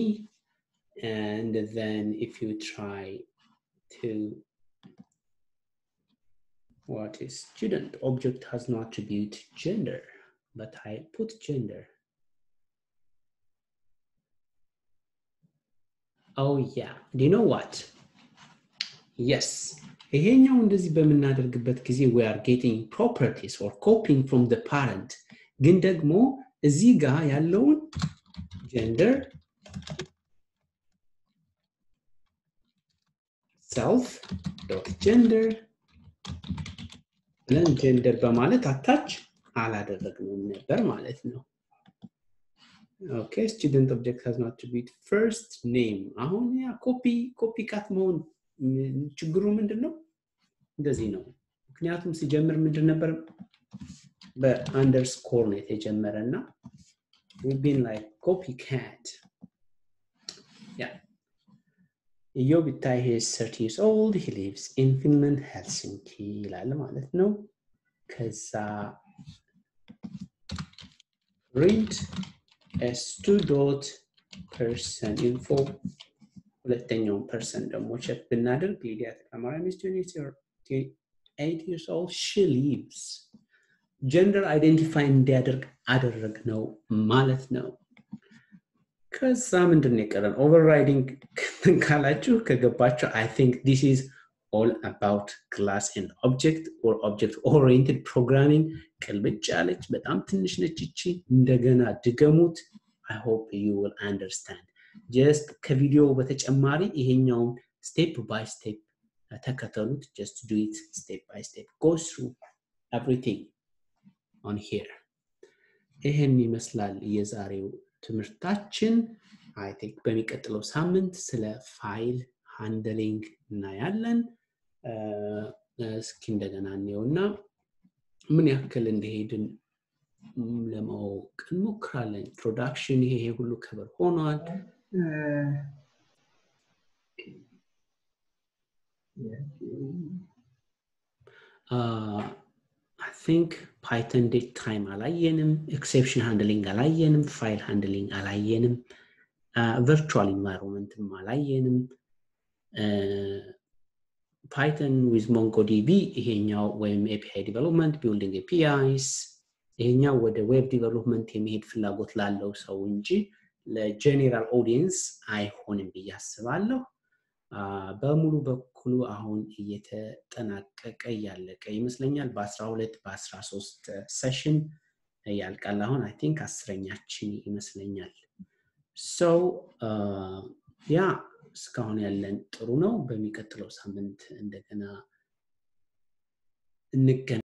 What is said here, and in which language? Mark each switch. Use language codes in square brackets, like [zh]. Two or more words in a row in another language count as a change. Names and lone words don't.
[en] And then if you try to, what is student? Object has no attribute gender, but I put gender. Oh yeah, do you know what? Yes. [am] ይሄኛው እንደዚህ በመናደርግበት ጊዜ [en] we are getting properties or copying from the parent [am] ግን ደግሞ እዚህ ጋር ያለውን gender [en] self dot gender [am] ብለን gender በማለት አታች አላደረግነውም ነበር ማለት ነው [en] okay student object has not to be first name [am] አሁን ያ [en] copy cut [am] መሆን ችግሩ ምንድነው እንደዚህ ነው ምክንያቱም ሲጀምር ምንድን ነበር በአንደርስኮር ነው የተጀመረና [en] we've been like copycat yeah Yobitai is 30 years old he lives in Finland Helsinki [am] ይላል ማለት ነው ከዛ [en] print s2 dot person info [am] ሁለተኛውን person ደግሞ ቼክ ብናደርግ ሊዲያ ተማሪ ሚስት [en] 8 years old she lives [am] gender identify እንዲያደርግ አደረግነው ማለት ነው ከዛ ምንድነው የቀረን overriding ካላችሁ ከገባችሁ [en] I think this is all about class and object or object oriented programming [am] ቅልብጭ ያለች በጣም ትንሽ ነች እቺ እንደገና ድገሙት [en] I hope you will understand just [am] ከቪዲዮ በተጨማሪ ይሄኛውን [en] step by step ተከተሉት just do it step by step go through everything on here. [am] ይሄን ይመስላል የዛሬው ትምህርታችን። [en] I think [am] በሚቀጥለው ሳምንት ስለ [en] file handling [am] እናያለን። እስኪ እንደገና እንየውና ምን ያክል እንደሄድን ለማወቅ እንሞክራለን። ኢንትሮዳክሽን ይሄ ሁሉ ከበር ሆኗል። [en] I think Python date time አላየንም, exception handling አላየንም, file handling አላየንም, virtual environment አላየንም. Python with MongoDB [am] ይሄኛው ወይም [en] API development, building APIs [am] ይሄኛው ወደ [en] web [am] development የሚሄድ ፍላጎት ላለው ሰው እንጂ ለጀነራል ኦዲየንስ አይሆንም ብዬ አስባለሁ። በሙሉ በኩሉ አሁን እየተጠናቀቀ ያለቀ ይመስለኛል። በ12 በ13 ሴሽን ያልቃል። አሁን [en] I think [am] 10ኛችን ይመስለኛል። so ያ እስካሁን ያለን ጥሩ ነው። በሚቀጥለው ሳምንት እንደገና እንገናኛለን።